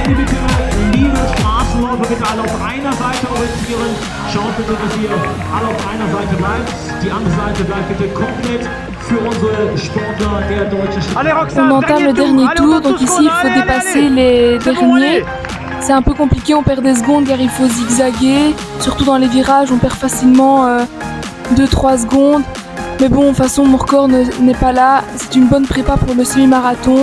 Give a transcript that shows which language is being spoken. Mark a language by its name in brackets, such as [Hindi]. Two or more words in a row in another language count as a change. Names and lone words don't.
[German] bitte, liebe Straßenläufer, bitte alle auf einer Seite orientieren. Schaut bitte, dass ihr alle auf einer Seite bleibt. Die andere Seite bleibt bitte komplett für unsere Sportler der deutschen [French] Allez, On Roxane, entame le dernier tour, donc ici il faut dépasser les derniers. C'est un peu compliqué, on perd des secondes car il faut zigzaguer. Surtout dans les virages, on perd facilement 2-3 secondes. Mais bon, de toute façon, mon record n'est pas là. C'est une bonne prépa pour le semi-marathon.